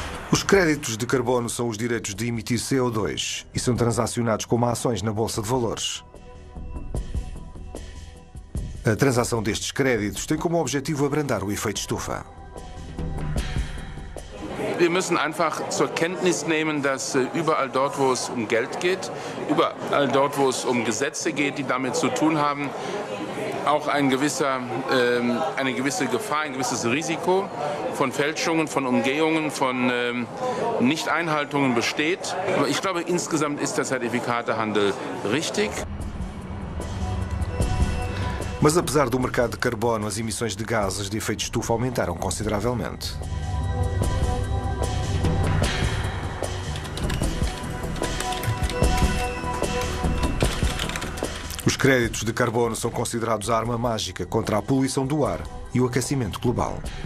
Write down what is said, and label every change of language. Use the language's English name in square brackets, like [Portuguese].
[Portuguese] Os créditos de carbono são os direitos de emitir CO2 e são transacionados como ações na Bolsa de Valores. A transação destes créditos tem como objetivo abrandar o efeito estufa. [German] Wir müssen einfach zur Kenntnis nehmen, dass überall dort, wo es Geld geht, überall dort, wo es Gesetze geht, die damit zu tun haben, auch eine gewisse Gefahr, ein gewisses Risiko von Fälschungen, von Umgehungen, von Nichteinhaltungen besteht. Aber ich glaube, insgesamt ist der Zertifikatehandel richtig. [Portuguese] Mas apesar do mercado de carbono, as emissões de gases de efeito estufa aumentaram consideravelmente. Os créditos de carbono são considerados a arma mágica contra a poluição do ar e o aquecimento global.